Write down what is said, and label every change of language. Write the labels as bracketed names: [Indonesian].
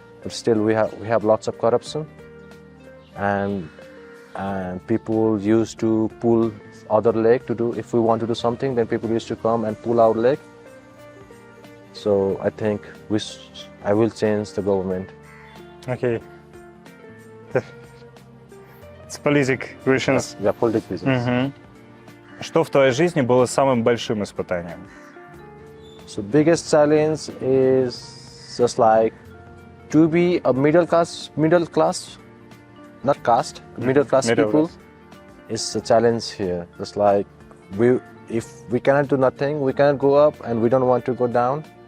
[English] But still we have lots of corruption, and people used to pull other leg to do. If we want to do something, then people used to come and pull our leg. So I think I will change the government. Okay. It's political questions. Yeah, political reasons. [Russian] Что в твоей жизни было самым большим испытанием? [English] So biggest challenge is just like to be a middle class, not caste, middle class people is a challenge here. Just like if we cannot do nothing, we cannot go up, and we don't want to go down.